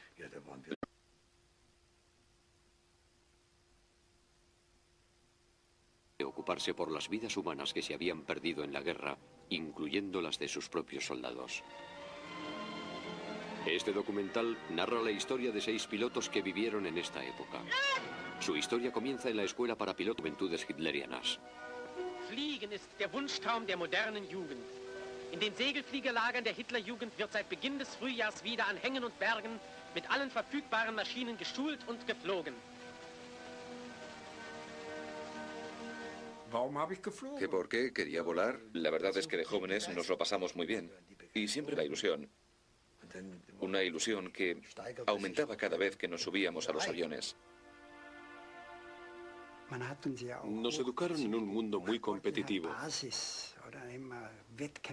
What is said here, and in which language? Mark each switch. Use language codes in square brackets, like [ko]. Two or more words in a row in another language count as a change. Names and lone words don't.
[es] Ocuparse por las vidas humanas que se habían perdido en la guerra, incluyendo las de sus propios soldados. Este documental narra la historia de 6 pilotos que vivieron en esta época. Su historia comienza en la escuela para pilotos Juventudes Hitlerianas. [de] Fliegen ist der Wunschtraum der modernen Jugend. In den Segelfliegerlagern der Hitlerjugend wird seit Beginn des Frühjahrs wieder an Hängen und Bergen mit allen verfügbaren Maschinen geschult und geflogen. [es] ¿Que por qué quería volar? La verdad es que de jóvenes nos lo pasamos muy bien. Y siempre la ilusión. Una ilusión que aumentaba cada vez que nos subíamos a los aviones. Nos educaron en un mundo muy competitivo.